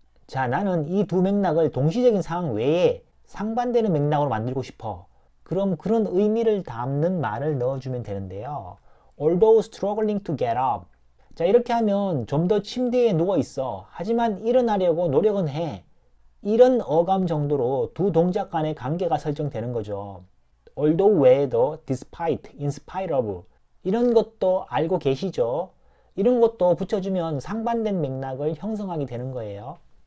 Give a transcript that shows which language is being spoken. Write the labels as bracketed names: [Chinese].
[Korean] 자, 나는 이 두 맥락을 동시적인 상황 외에 상반되는 맥락으로 만들고 싶어. 그럼 그런 의미를 담는 말을 넣어주면 되는데요. [English] Although struggling to get up. [Korean] 자, 이렇게 하면 좀 더 침대에 누워 있어. 하지만 일어나려고 노력은 해. 이런 어감 정도로 두 동작 간의 관계가 설정되는 거죠. although 외에도 despite, in spite of 이런 것도 알고 계시죠? 이런 것도 붙여주면 상반된 맥락을 형성하게 되는 거예요.